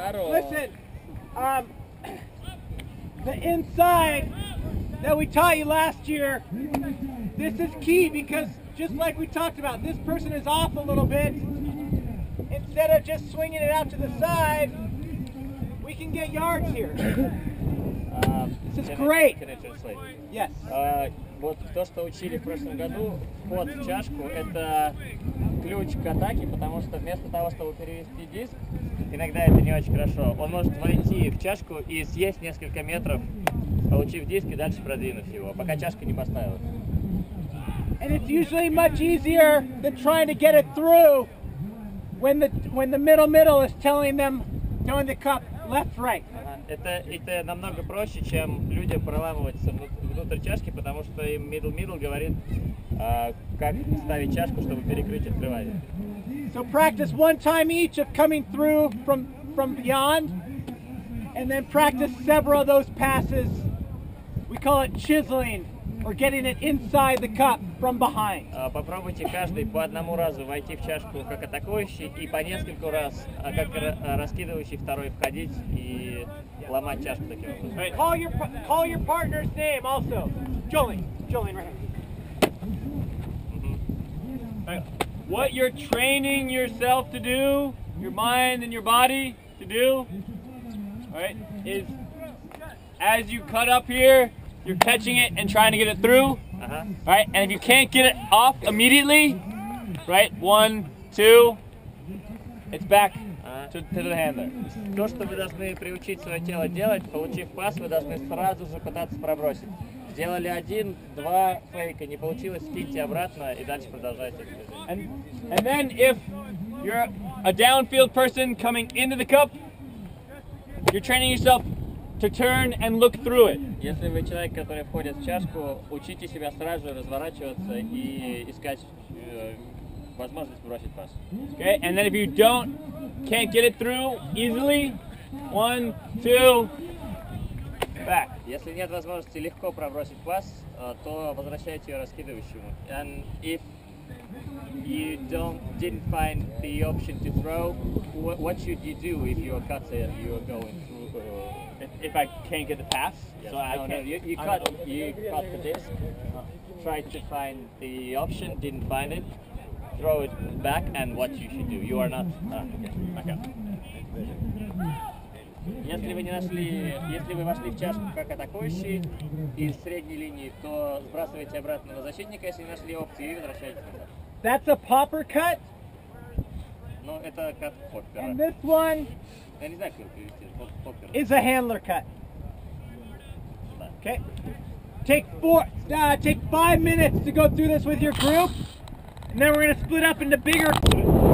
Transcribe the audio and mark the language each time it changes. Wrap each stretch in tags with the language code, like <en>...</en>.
<en>Listen, the inside that we taught you last year, this is key because just like we talked about, this person is off a little bit. Instead of just swinging it out to the side, we can get yards here. This is great. Can I translate? Yes.</en> <ru>Вот то, что учили в прошлом году, вход в чашку, это ключ к атаке, потому что вместо того, чтобы перевести диск, иногда это не очень хорошо. Он может войти в чашку и съесть несколько метров, получив диск и дальше продвинув его, пока чашка не поставилась.</ru> <en>And it's usually much easier than trying to get it through when the middle is telling the cup left, right.</en> <ru>Это намного проще, чем людям проламываться внутрь чашки, потому что им middle говорит, как ставить чашку, чтобы перекрыть открывание.</ru> <en>So practice one time each of coming through from beyond, and then practice several of those passes. We call it chiseling, or getting it inside the cup from behind.</en> <ru>Попробуйте каждый по одному разу войти в чашку как атакующий и по нескольку раз, как раскидывающий второй входить и ломать чашку таким образом.</ru> <en>Right. Call your partner's name also. Jolene right here. What you're training yourself to do your mind and your body to do, right, is as you cut up here, you're catching it and trying to get it through, right? And if you can't get it off immediately, right, 1, 2, it's back to the handler.</en> <ru>То, что вы должны приучить свое тело делать, получив пас, вы должны сразу же пытаться пробросить. Сделали 1, 2 фейка, не получилось, скиньте обратно и дальше продолжайте движение.</ru> <en>And then if you're a downfield person coming into the cup, you're training yourself to turn and look through it.</en> <ru>Если вы человек, который входит в чашку, учите себя сразу разворачиваться и искать возможность бросить пас.</ru> <en>Okay, and then if you can't get it through easily, 1, 2, back.</en> <ru>Если нет возможности легко пробросить пас, то возвращайте ее раскидывающему.</ru> <en>And if you didn't find the option to throw, what should you do if you're cut and you're going through? If I can't get the pass, Yes. so I No, can't. you cut the disc, tried to find the option, didn't find it, throw it back, and what you should do. You are not. Okay.</en> <ru>Если вы не нашли, если вы вошли в чашку как атакующий из средней линии, то сбрасывайте обратно на защитника, если не нашли опции, и возвращайтесь назад.</ru> <en>That's a popper cut.</en> <ru>Ну, это как поппер.</ru> <en>And this one</en> <ru>Я не знаю, как его перевести. Поппер.</ru> <en>is a handler cut. Okay. Take 5 minutes to go through this with your group, and then we're going to split up into bigger. Wait. No.</en>